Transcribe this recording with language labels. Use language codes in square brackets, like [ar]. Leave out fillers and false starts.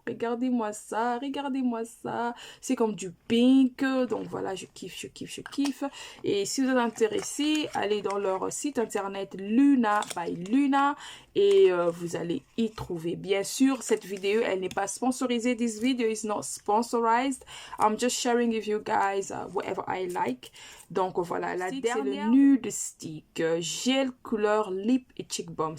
[fr] Regardez-moi ça, regardez-moi ça. C'est comme du pink. Donc voilà, je kiffe, je kiffe, je kiffe. Et si vous êtes intéressé, allez dans leur site internet Luna by Luna et vous allez y trouver. Bien sûr, cette vidéo, elle n'est pas sponsorisée. [en] This video is not sponsorized. I'm just sharing with you guys whatever I like. [fr] Donc voilà, la dernière, c'est le Nude Stick gel couleur lip et cheek balm.